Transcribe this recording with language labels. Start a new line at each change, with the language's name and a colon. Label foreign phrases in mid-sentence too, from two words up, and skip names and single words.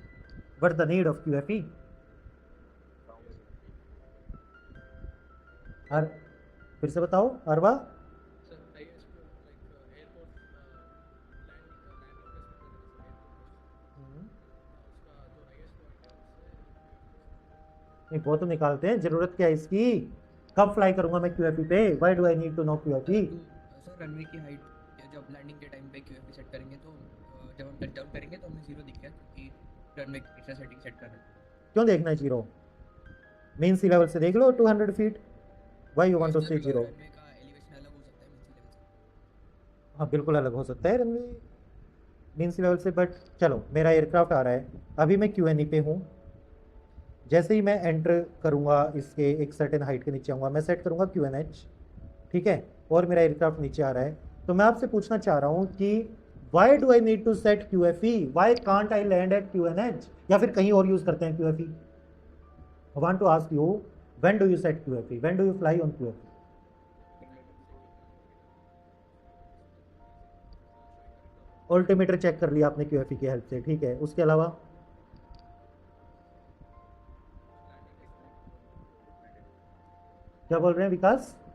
English: What the need of QFE?
Hindi: और फिर से बताओ अरवा। नहीं, वो तो निकालते हैं, जरूरत क्या है इसकी? कब फ्लाई करूंगा मैं QFE पे?
English: Why do I need to know QFE?
Hindi: सर रनवे की हाइट जब लैंडिंग के टाइम पे QFE सेट करेंगे तो जब हम
English: touch down
Hindi: करेंगे तो हमें 0 दिखेगा, क्योंकि रनवे की
English: pressure setting
Hindi: सेट कर रहे हैं। क्यों देखना है जीरो?
English: mean sea level
Hindi: से देख लो
English: 200 feet, why you want to see zero?
Hindi: रनवे का एलिवेशन अलग हो सकता है
English: mean sea level
Hindi: से। हाँ बिल्कुल अलग हो सकता है रनवे
English: mean sea level
Hindi: से, बट चलो मेरा एयरक्राफ्ट आ रहा है, अभी मैं QNE पे हूँ, जैसे ही मैं एंटर करूँगा इसके एक
English: certain height
Hindi: के नीचे आऊँगा, मैं सेट करूँगा QNH, ठीक है, और मेरा एयरक्राफ्ट नीचे आ रहा है, तो मैं आपसे पूछना चाह रहा हूँ कि
English: why do I need to set QFE, why can't I land at QNH,
Hindi: या फिर कहीं और यूज करते हैं QFE?
English: I want to ask you, when do you set QFE? When do you fly on QFE? altimeter check
Hindi: कर लिया आपने QFE की हेल्प से, ठीक है, उसके अलावा क्या बोल रहे हैं विकास?